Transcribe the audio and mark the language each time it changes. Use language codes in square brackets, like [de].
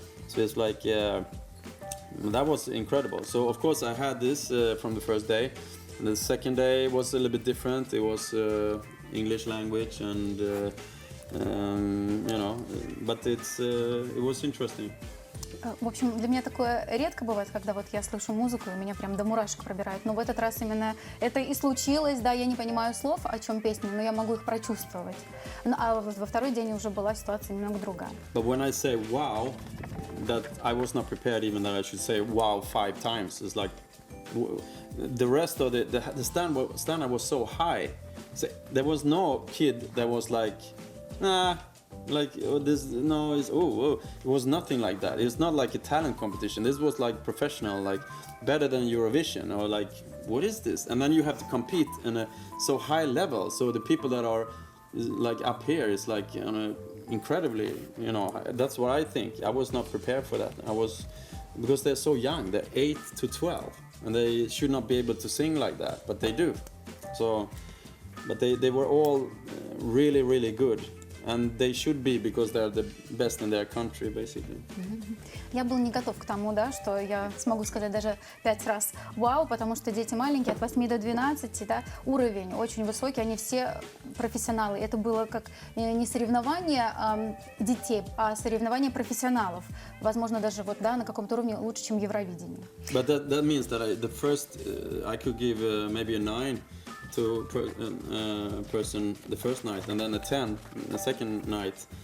[en] So it's like, that was incredible. So, of course, I had this from the first day. And the second day was a little bit different. It was English language and, you know, but it was interesting. [ru] В общем, для меня такое редко бывает, когда вот я слышу музыку, и меня прям до мурашек пробирает. Но в этот раз именно это и случилось, да, я не понимаю слов, о чем песня, но я могу их прочувствовать. А во второй день уже была ситуация немного другая. [en] But when I say wow, that I was not prepared even that I should say wow 5 times. It's like the rest of the standard was so high. So there was no kid that was like, nah. Like this, no, it was nothing like that. It's not like a talent competition. This was like professional, like better than Eurovision, or like what is this? And then you have to compete in a so high level. So the people that are like up here is like incredibly, you know. That's what I think. I was not prepared for that. Because they're so young. They're 8 to 12, and they should not be able to sing like that, but they do. So, but they were all really, really good. And they should be because they're the best in their country, basically. [ru] Я был не готов к тому, да, что я смогу сказать даже 5 раз «вау», потому что дети маленькие, от 8 до 12, да, уровень очень высокий, они все профессионалы. Это было как не соревнование детей, а соревнование профессионалов. Возможно, даже вот, да, на каком-то уровне лучше, чем Евровидение. [en] But that means that the first, I could give maybe a 9 to person the first night, and then a 10 the second night.